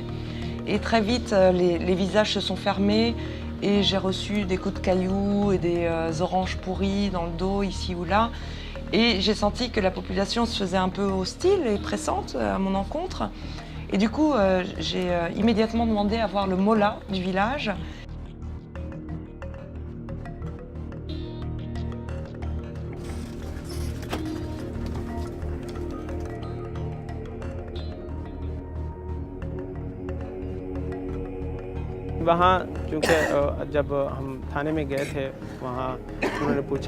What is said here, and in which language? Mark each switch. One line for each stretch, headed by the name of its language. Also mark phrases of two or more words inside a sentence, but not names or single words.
French: Et très vite, les visages se sont fermés et j'ai reçu des coups de cailloux et des oranges pourries dans le dos, ici ou là. Et j'ai senti que la population se faisait un peu hostile et pressante à mon encontre. Et du coup, j'ai immédiatement demandé à voir le mollah du village.
Hindi: वहाँ क्योंकि जब हम थाने में गए थे वहाँ उन्होंने पूछा